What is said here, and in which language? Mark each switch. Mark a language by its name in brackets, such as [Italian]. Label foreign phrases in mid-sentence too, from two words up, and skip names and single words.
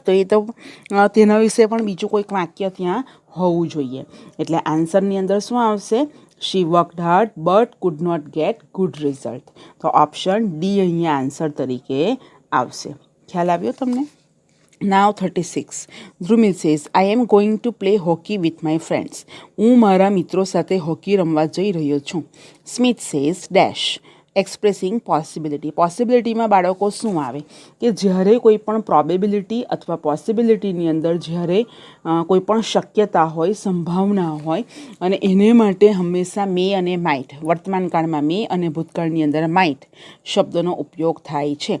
[Gujarati] તો એ તો તેના વિશે પણ બીજું કોઈક વાક્ય ત્યાં હોવું જોઈએ. એટલે આન્સરની અંદર શું આવશે? [English] She worked hard but could not get good result. [Gujarati] તો ઓપ્શન ડી અહીંયા આન્સર તરીકે આવશે. ખ્યાલ આવ્યો તમને? Now 36. [English] ધ્રુમિલ says, I am going to play hockey with my friends. [Gujarati] હું મારા મિત્રો સાથે હોકી રમવા જઈ રહ્યો છું. [English] સ્મિથ says, dash. Expressing possibility. [Gujarati] પોસિબિલિટીમાં બાળકો શું આવે કે જ્યારે કોઈ પણ પ્રોબેબિલિટી અથવા પોસિબિલિટીની અંદર જ્યારે કોઈ પણ શક્યતા હોય, સંભાવના હોય અને એને માટે હંમેશા મે અને માઇટ, વર્તમાન કાળમાં મે અને ભૂતકાળની અંદર માઇટ શબ્દનો ઉપયોગ થાય છે.